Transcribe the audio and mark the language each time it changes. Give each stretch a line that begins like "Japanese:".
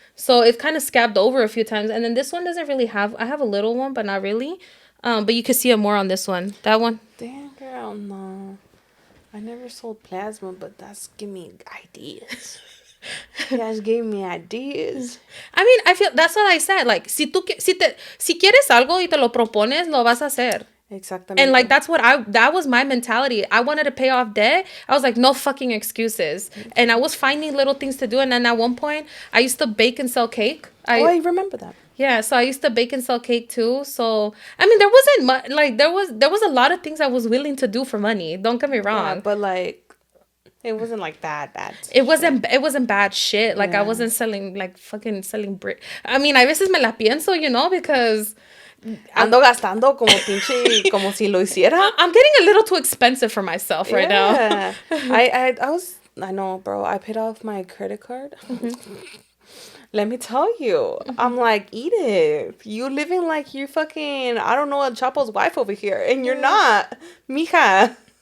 English: So it kind of scabbed over a few times, and then this one doesn't really have. I have a little one, but not really. But you can see it more on this one. That one. Damn, girl, no. I never sold plasma, but that's give me ideas. You guys gave me ideas. I mean, I feel that's what I said.
Spanish: Like, si quieres algo y te lo propones, lo vas a hacer.
English: Exactly. And like that was my mentality. I wanted to pay off debt. I was like, no fucking excuses. And I was finding little things to do. And then at one point, I used to bake and sell cake. I remember that. Yeah, so I used to bake and sell cake too. So I mean, there wasn't much. Like there was a lot of things I was willing to do for money. Don't get me wrong. Yeah, but like. It wasn't like bad. It wasn't bad shit. Like I wasn't selling brick. I mean,
Spanish: a veces me la pienso,
English: because.
Spanish: Ando gastando como pinche, como si lo hiciera.
English: I'm getting a little too expensive for myself right now. I know, bro. I paid off my credit card. Let me tell you. I'm like, Edith, you living like you're fucking, I don't know, a Chapo's wife over here. And you're not. Mija.